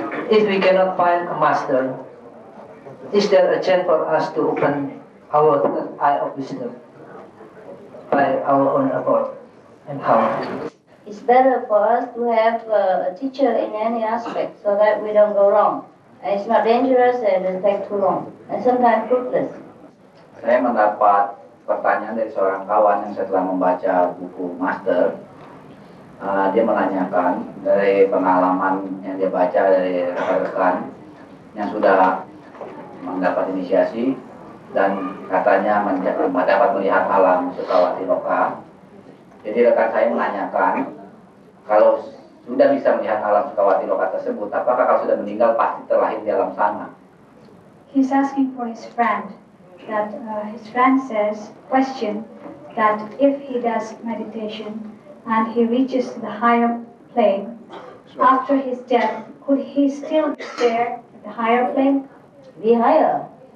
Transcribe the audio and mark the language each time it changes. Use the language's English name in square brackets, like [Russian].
[English] If we cannot find a master, is there a chance for us to open our eye of wisdom by our own effort, and how? It's better for us to have a teacher in any aspect so that we don't go wrong. And it's not dangerous and it takes too long. And sometimes fruitless. [Indonesian] Saya mendapat pertanyaan dari seorang kawan yang setelah membaca buku Master. Dia menanyakan dari pengalaman yang dia baca dari rekan-rekan yang sudah mendapat inisiasi dan katanya dapat melihat alam Sukawati Loka. Jadi rekan saya menanyakan, kalau sudah bisa melihat alam Sukawati Loka tersebut, apakah kalau sudah meninggal pasti terlahir di alam sana? [English] He's asking for his friend, that his friend question that if he does meditation and he reaches to the higher plane, after his death, could he still be there at the higher plane? Be higher.